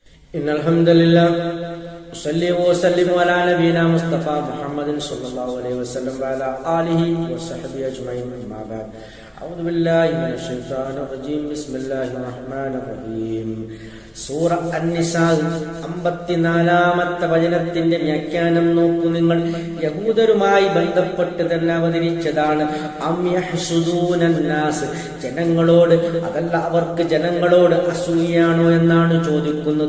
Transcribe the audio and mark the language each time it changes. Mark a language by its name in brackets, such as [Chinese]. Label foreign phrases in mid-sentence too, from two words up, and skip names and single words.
[Arabic] إن الحمد لله صلى وسلم على نبينا مصطفى محمد صلى الله عليه وسلم وعلى آله وصحبه أجمعين أما بعد أعوذ بالله من الشيطان الرجيم بسم الله الرحمن الرحيم [Malayalam] സൂറ അൻ-നിസാ 54-ാമത്തെ വചനത്തിന്റെ വ്യാഖ്യാനം നോക്കൂ നിങ്ങൾ. യഹൂദരുമായി ബന്ധപ്പെട്ട് തന്നെ അവതരിച്ചതാണ്. [Arabic] أم يحسدون الناس, [Malayalam] ജനങ്ങളോട് അതല്ല അവർക്ക് ജനങ്ങളോട് അസൂയാണോ എന്നാണ് ചോദിക്കുന്നത്.